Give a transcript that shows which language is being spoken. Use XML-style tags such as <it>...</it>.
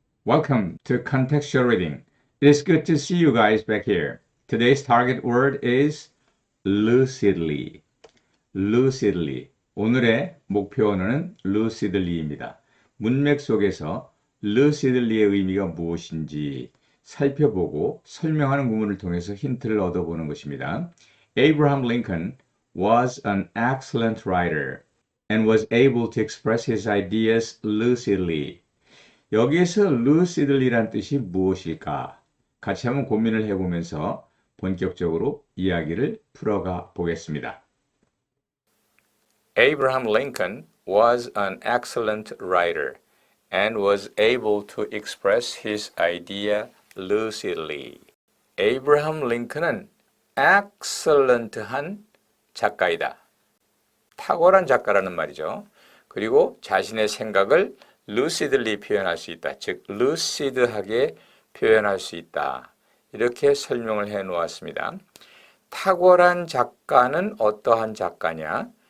<en>Welcome to Contextual Reading. It is good to see you guys back here. Today's target word is lucidly. lucidly.</en> <ko>오늘의 목표 언어는 lucidly입니다. 문맥 속에서 lucidly의 의미가 무엇인지 살펴보고 설명하는 구문을 통해서 힌트를 얻어보는 것입니다.</ko> <en>Abraham Lincoln was an excellent writer and was able to express his ideas lucidly.</en> <ko>여기에서 lucidly란 뜻이 무엇일까? 같이 한번 고민을 해보면서 본격적으로 이야기를 풀어가 보겠습니다.</ko> <en>Abraham Lincoln was an excellent writer and was able to express his idea lucidly.</en> <ko>Abraham Lincoln은 excellent한 작가이다. 탁월한 작가라는 말이죠. 그리고 자신의 생각을 lucidly 표현할 수 있다. 즉, lucid하게 표현할 수 있다. 이렇게 설명을 해 놓았습니다. 탁월한 작가는 어떠한 작가냐?</ko>